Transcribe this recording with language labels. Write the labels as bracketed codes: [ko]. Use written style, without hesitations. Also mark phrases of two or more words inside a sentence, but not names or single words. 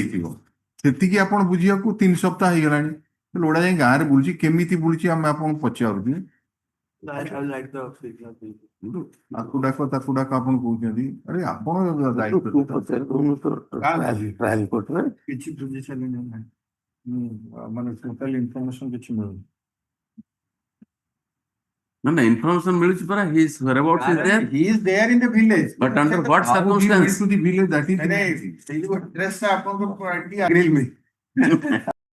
[or] ହେଇଥିବ ସେତିକି ଆପଣ ବୁଝିବାକୁ 3 ସପ୍ତାହ ହେଇଗଲାଣି ଲୋଡା ଯାଇ ଗାଁରେ ବୁଲୁଛି କେମିତି ବୁଲୁଛି ଆମେ ଆପଣଙ୍କୁ ପଚାରୁଛୁ ତାକୁ ଡାକ ଆପଣ କହୁଛନ୍ତି ଆରେ ଆପଣ କିଛି ବୁଝି ସାରିଲେଣି ମାନେ [en] total information [or] କିଛି ମିଳୁନି ନା ଇନଫର୍ମେସନ ମିଳୁଛି ପରା [en] his whereabouts is there he is there in the village but under what how he went circumstance to the village that is [or] ସେଇ ଯୋଉ address ଟା ଆପଣଙ୍କ [en] agree